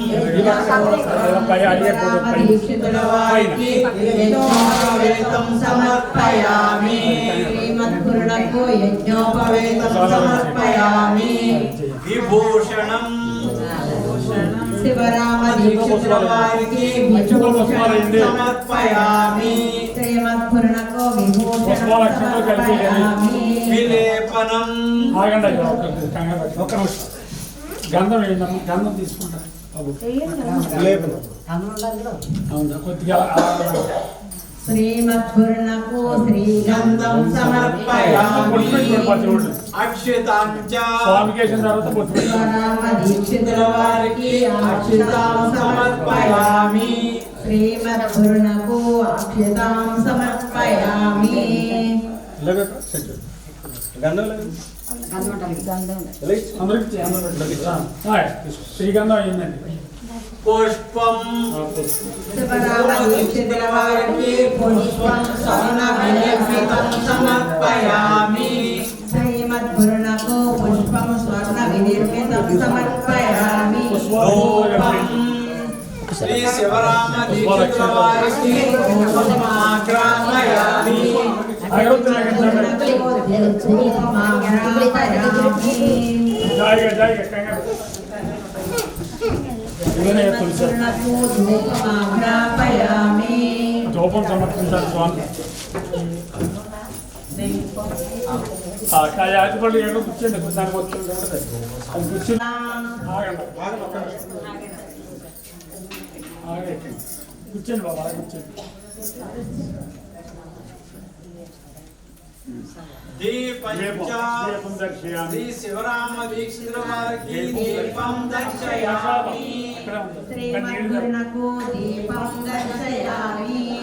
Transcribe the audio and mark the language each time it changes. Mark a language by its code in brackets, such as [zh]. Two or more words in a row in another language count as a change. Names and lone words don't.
[sa] दीक्षितवारिकी यज्ञोपवेतं समर्पयामि श्रीमद्गुरुनकु यज्ञोपवेतं समर्पयामि विभूषणं शिवराम दीक्षितवारिकी विभूषणं समर्पयामि श्रीमद्गुरुनकु विभूषणं समर्पयामि विलेपनं [te] గంధం వేయండి గంధం తీసుకుంటారు కొద్దిగా [sa] श्रीमद्गुरुनकु श्रीगन्धं समर्पयामि अक्षतां च [te] స్వామికేసిన తర్వాత [sa] शिवराम दीक्षितवारिकी अक्षतां समर्पयामि श्रीमद्गुरुनकु अक्षतां समर्पयामि [te] శ్రీగంధం అయిందండి [sa] पुष्पं शिवराम दीक्षितवारिकी पुष्पं स्वर्णविलेपितं समर्पयामि श्रीमद्गुरुनकु पुष्पं स्वर्णविलेपितं समर्पयामि श्री शिवराम दीक्षितवारिकी पुष्पमाग्रापयामि [te] జోపం సమర్పించాలి స్వామి యాజపల్లి ఏదో కూర్చోండి దానికి వచ్చింది అది కూర్చుని కూర్చోండి బాబా కూర్చోండి [sa] दीपं श्री शिवराम दीक्षितवारिकी दीपं दर्शयामि श्रीमद्गुरुनकु दीपं दर्शयामि